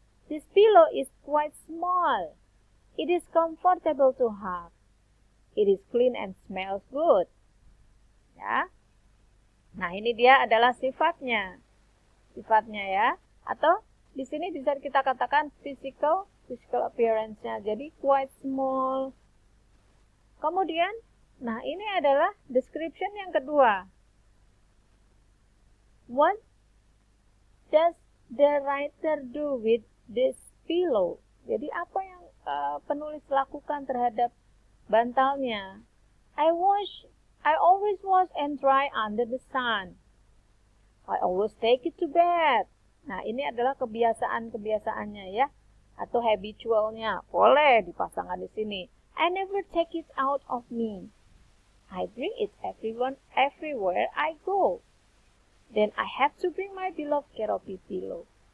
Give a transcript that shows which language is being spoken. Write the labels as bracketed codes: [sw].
[en] This pillow is quite small. It is comfortable to have. It is clean and smells good. [id] Ya. Nah, ini dia adalah sifatnya. Sifatnya ya. Atau di sini bisa kita katakan [en] physical appearance- [id] nya. Jadi [en] quite small. [id] Kemudian, nah ini adalah description yang kedua. [en] What does the writer do with this pillow? [id] Jadi apa yang penulis lakukan terhadap bantalnya? [en] I always wash and dry under the sun. I always take it to bed. [id] Nah, ini adalah kebiasaan-kebiasaannya ya, atau habitualnya. Boleh dipasangkan di sini. [en] I never take it out of me. I bring it everywhere I go. Then I have to bring my beloved Keroppi pillow.